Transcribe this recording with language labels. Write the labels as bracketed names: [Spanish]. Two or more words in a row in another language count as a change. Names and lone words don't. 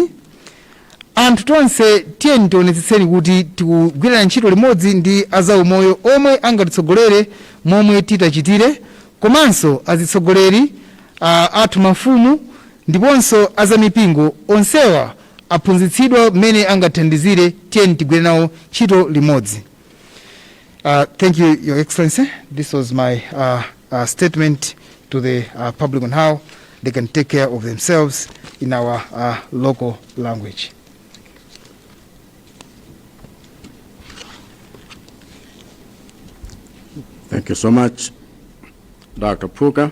[Nyanja] Anthu tonse tiyeni tionetsetseni kuti tikugwirana ntchito limodzi ndi azaumoyo omwe angatitsogolere momwe titachitire, komanso azitsogoleri athu mafumu ndiponso azamipingo onsewa aphunzitsidwa mmene angathandizire. Tiyeni tigwire nawo ntchito limodzi. [English] Thank you, Your Excellency. This was my statement to the public on how they can take care of themselves in our local language. Thank you so much, Dr. Puka.